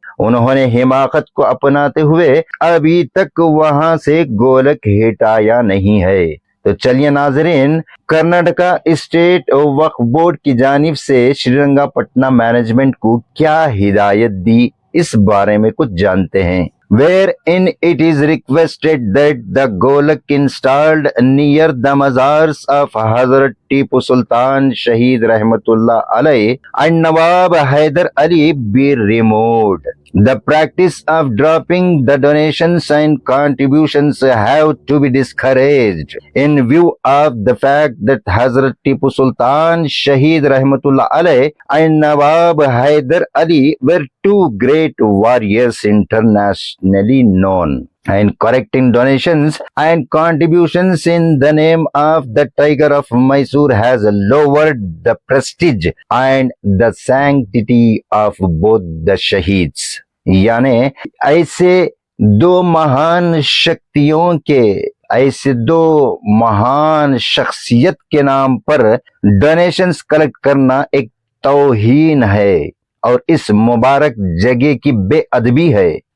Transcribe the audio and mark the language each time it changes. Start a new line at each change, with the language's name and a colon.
Hindi: उन्होंने हिमाकत को अपनाते हुए अभी तक वहां से गोलक हटाया नहीं है। तो चलिए नाजरीन, कर्नाटका स्टेट वक्फ बोर्ड की जानिब से श्रीरंगपटना मैनेजमेंट को क्या हिदायत दी, इस बारे में कुछ जानते हैं।
English: Wherein it is requested that the golak installed near the mazars of Hazrat Tipu Sultan Shahid Rahmatullah Alayh and Nawab Haidar Ali be removed. The practice of dropping the donations and contributions have to be discouraged in view of the fact that Hazrat Tipu Sultan Shahid Rahmatullah Alayh and Nawab Haidar Ali were two great warriors internationally known, and correcting donations and contributions in the name of the Tiger of Mysore has lowered the prestige and the sanctity of both the Shaheeds.
Hindi: यानी ऐसे दो महान शक्तियों के, ऐसे दो महान शख्सियत के नाम पर डोनेशंस कलेक्ट करना एक तौहीन है और इस मुबारक जगह की बेअदबी है।